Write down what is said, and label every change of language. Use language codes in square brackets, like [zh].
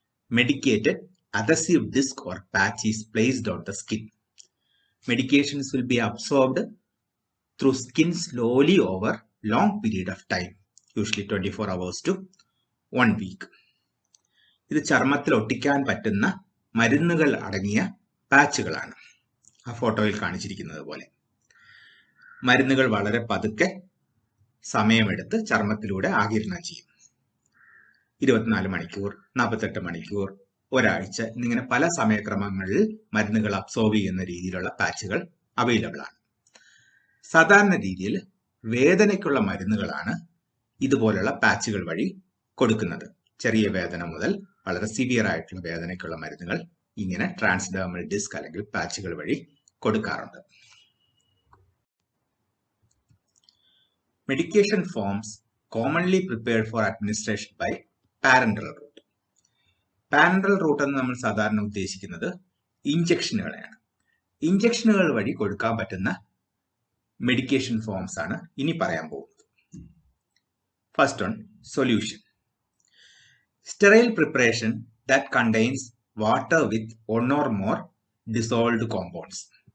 [en] Medicated adhesive disc or patch is placed on the skin. Medications will be absorbed through skin slowly over long period of time, usually 24 hours to 1 week. [ml] ഇത് ചർമ്മത്തിൽ ഒട്ടിക്കാൻ പറ്റുന്ന മരുന്നുകൾ അടങ്ങിയ പാച്ചുകളാണ്. ആ ഫോട്ടോയിൽ കാണിച്ചിരിക്കുന്നത് പോലെ മരുന്നുകൾ വളരെ പതുക്കെ സമയമെടുത്ത് ചർമ്മത്തിലൂടെ ആഗിരണം ചെയ്യും. 24 മണിക്കൂർ, 48 മണിക്കൂർ, ഒരാഴ്ച എന്നിങ്ങനെ പല സമയക്രമങ്ങളിൽ മരുന്നുകൾ അബ്സോർബ് ചെയ്യുന്ന രീതിയിലുള്ള പാച്ചുകൾ അവൈലബിൾ ആണ്. സാധാരണ രീതിയിൽ വേദനയ്ക്കുള്ള മരുന്നുകളാണ് ഇതുപോലുള്ള പാച്ചുകൾ വഴി കൊടുക്കുന്നത്. ചെറിയ വേദന മുതൽ വളരെ സിവിയർ ആയിട്ടുള്ള വേദനയ്ക്കുള്ള മരുന്നുകൾ ഇങ്ങനെ ട്രാൻസ്ഡെർമൽ ഡിസ്ക് അല്ലെങ്കിൽ പാച്ചുകൾ വഴി കൊടുക്കാറുണ്ട്. [en] Medication forms commonly prepared for administration by parenteral route. [ml] Parental root എന്ന് നമ്മൾ സാധാരണ ഉദ്ദേശിക്കുന്നത് ഇഞ്ചക്ഷനുകളെയാണ്. ഇഞ്ചക്ഷനുകൾ വഴി കൊടുക്കാൻ പറ്റുന്ന മെഡിക്കേഷൻ ഫോംസ് ആണ് ഇനി പറയാൻ പോകുന്നത്. [en] First one, solution. Sterile preparation that contains water with one or more dissolved compounds.